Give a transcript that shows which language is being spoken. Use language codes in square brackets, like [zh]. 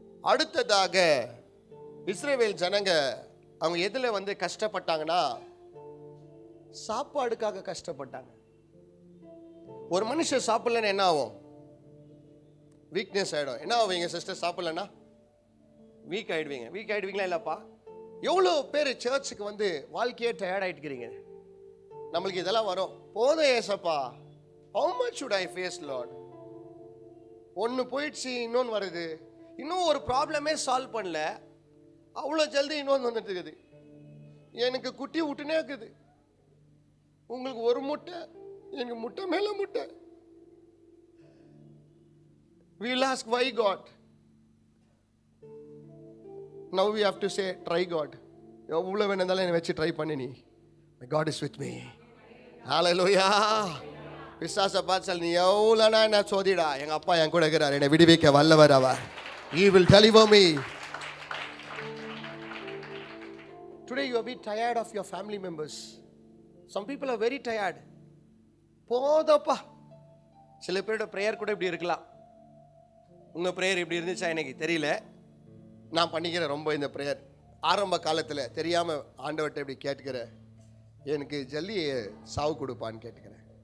[ta] அடுத்ததாக இஸ்ரவேல் ஜனங்க அவங்க எதுல கஷ்டப்பட்டாங்கன்னா, சாப்பாடுக்காக கஷ்டப்பட்டாங்க. ஒரு மனுஷன் சாப்பிடலன்னா என்ன ஆகும்? வீக்னஸ் ஆயிடும். என்ன ஆவீங்க சிஸ்டர் சாப்பிடலன்னா? வீக் ஆயிடுவீங்க. வீக் ஆயிடுவீங்களா இல்லப்பா? எவ்வளோ பேர் சர்ச்சுக்கு வாழ்க்கையே டயர்ட் ஆயிட்டுக்கிறீங்க. நம்மளுக்கு இதெல்லாம் வரும். போதும் ஏசப்பா, [en] how much should I face Lord? [ta] ஒன்று போயிடுச்சு, இன்னொன்று வருது. இன்னும் ஒரு ப்ராப்ளமே சால்வ் பண்ணல, அவ்வளோ ஜல்தி இன்னொன்று வந்துட்டு இருக்குது. எனக்கு குட்டி விட்டுனே இருக்குது. உங்களுக்கு ஒரு முட்டை, எனக்கு முட்டை மேல முட்டை. [en] We will ask why God. Now we have to say try God. [ta] எவ்வளோ வேணாலும் என்னை வச்சு ட்ரை பண்ணி நீ. [en] My God is with me. Hallelujah. [ta] பிசாசை பார்த்து நீ எவ்வளோனா என்ன சோதிடா, எங்கள் அப்பா என் கூட இருக்கிறார், என்னை விடுவிக்க வல்லவர் அவர். [en] He will deliver me. Today you are a bit tired of your family members. Some people are very tired. [ta] போதப்பா. சில பேரோட ப்ரேயர் கூட இப்படி இருக்கலாம். உங்கள் ப்ரேயர் இப்படி இருந்துச்சா எனக்கு தெரியல. நான் பண்ணிக்கிறேன் ரொம்ப இந்த ப்ரேயர். ஆரம்ப காலத்தில் தெரியாமல் ஆண்டவர்கிட்ட இப்படி கேட்டுக்கிறேன், எனக்கு ஜல்லி சாவு கொடுப்பான்னு கேட்டுக்கிறேன்.